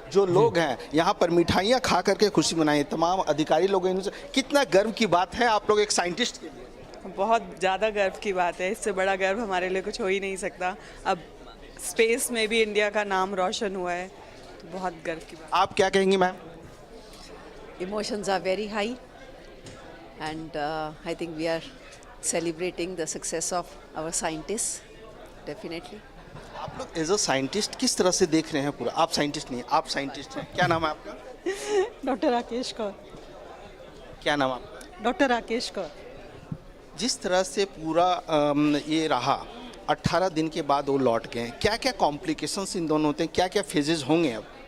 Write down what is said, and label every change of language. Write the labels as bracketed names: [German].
[Hindi] जो लोग हैं यहाँ पर मिठाइयाँ खा करके खुशी मनाई, तमाम अधिकारी लोग हैं। कितना गर्व की बात है आप लोग एक साइंटिस्ट के लिए? बहुत ज़्यादा गर्व की बात है, इससे बड़ा गर्व हमारे लिए कुछ हो ही नहीं सकता। अब स्पेस में भी इंडिया का नाम रोशन हुआ है, तो बहुत गर्व की बात। आप क्या कहेंगी ma'am? [English] Emotions are very high, and I think we are celebrating the success of our scientists, definitely. [Hindi] आप लोग [English] as a scientist [Hindi] किस तरह से देख रहे हैं पूरा? आप साइंटिस्ट नहीं, आप साइंटिस्ट हैं। क्या नाम है आपका? डॉक्टर राकेश कौर। क्या नाम आपका? डॉक्टर राकेश कौर। जिस तरह से पूरा ये रहा, 18 दिन के बाद वो लौट गए, क्या क्या कॉम्प्लिकेशंस इन दोनों होते हैं, क्या क्या फेजेस होंगे अब?